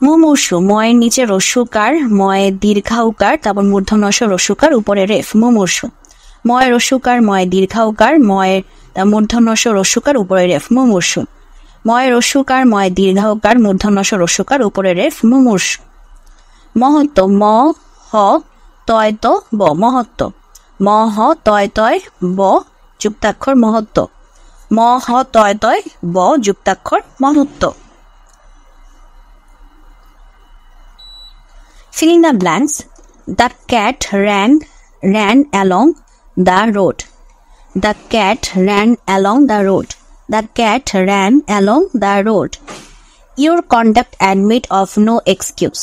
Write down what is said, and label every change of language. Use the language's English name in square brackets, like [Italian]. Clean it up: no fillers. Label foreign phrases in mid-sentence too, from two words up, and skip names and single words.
[Bangla] মুমূর্ষু, ময়ের নিচে রস্যুকার, ময়ে দীর্ঘাউকার, তারপর মূর্ধন্য ষ রস্যুকার, উপরে রেফ, মুমূর্ষু। ময় রস্যুকার, ময় দীর্ঘাউকার, ময়ের মূর্ধন্য ষ রস্যুকার, উপরে রেফ, মুমূর্ষু। ময় রস্যুকার, ময় দীর্ঘাউকার, মূর্ধন্য ষ রস্যুকার, উপরে রেফ, মুমূর্ষু। মহত্ব, ম হ তয় ত ব, মহত্ব। ম হ তয় তয় ব যুক্তাক্ষর মহত্ব। ম হ তয় তয় ব যুক্তাক্ষর মহত্ব। [English] Fill in the blanks. The cat ran along the road. The cat ran along the road. The cat ran along the road. Your conduct admit of no excuse.